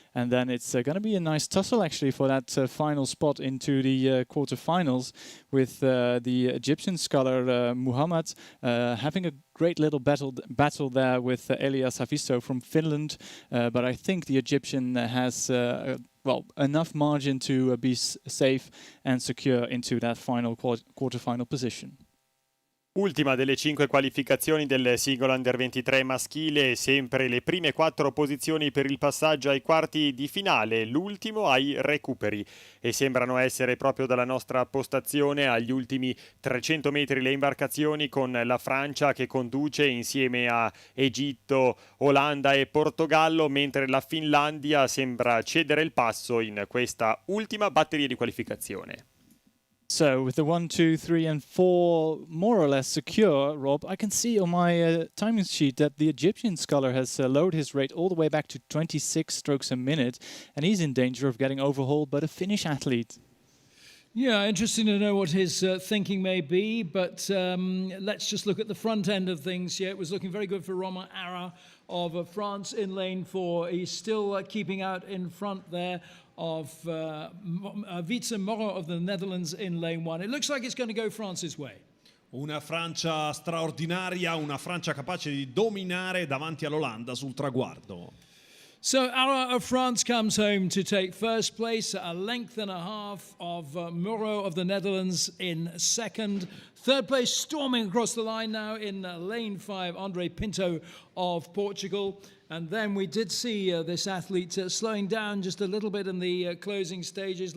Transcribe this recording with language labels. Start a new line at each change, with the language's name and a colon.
English: And then it's going to be a nice tussle, actually, for that final spot into the quarterfinals, with the Egyptian sculler Muhammad having a great little battle there with Elias Havisto from Finland. But I think the Egyptian has enough margin to be safe and secure into that final quarterfinal position.
Italian: Ultima delle 5 qualificazioni del singolo Under 23 maschile, sempre le prime 4 posizioni per il passaggio ai quarti di finale, l'ultimo ai recuperi, e sembrano essere proprio dalla nostra postazione agli ultimi 300 metri le imbarcazioni, con la Francia che conduce insieme a Egitto, Olanda e Portogallo, mentre la Finlandia sembra cedere il passo in questa ultima batteria di qualificazione.
English: So with the 1, 2, 3 and 4 more or less secure, Rob, I can see on my timing sheet that the Egyptian sculler has lowered his rate all the way back to 26 strokes a minute, and he's in danger of getting overhauled by the Finnish athlete. Yeah, interesting to know what his thinking may be, but let's just look at the front end of things here. It was looking very good for Romain Haurat of France in lane 4. He's still keeping out in front there of Wietse Moreau of the Netherlands in lane 1. It looks like it's going to go France's way.
Italian: Una Francia straordinaria, una Francia capace di dominare davanti all'Olanda sul traguardo.
English: So Haurat of France comes home to take first place, a length and a half of Moreau of the Netherlands in second. Third place, storming across the line now in lane 5, André Pinto of Portugal. And then we did see this athlete slowing down just a little bit in the closing stages.